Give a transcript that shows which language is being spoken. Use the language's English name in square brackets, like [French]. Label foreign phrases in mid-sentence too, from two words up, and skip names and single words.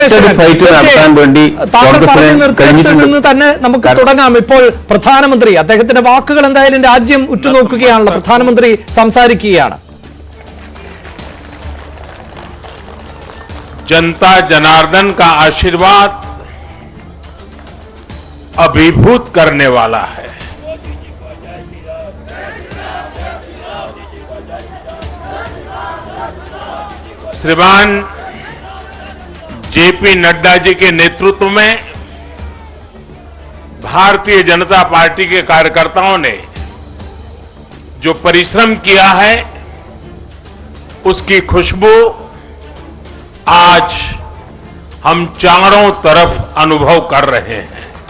[Malayalam] നിന്ന് തന്നെ നമുക്ക് തുടങ്ങാം. ഇപ്പോൾ പ്രധാനമന്ത്രി അദ്ദേഹത്തിന്റെ വാക്കുകൾ എന്തായാലും രാജ്യം ഉറ്റുനോക്കുകയാണല്ലോ. പ്രധാനമന്ത്രി സംസാരിക്കുകയാണ്. [Hindi] जनता जनार्दन का आशीर्वाद अभिभूत करने वाला है। श्रीमान जेपी नड्डा जी के नेतृत्व में भारतीय जनता पार्टी के कार्यकर्ताओं ने जो परिश्रम किया है उसकी खुशबू आज हम चारों तरफ अनुभव कर रहे हैं।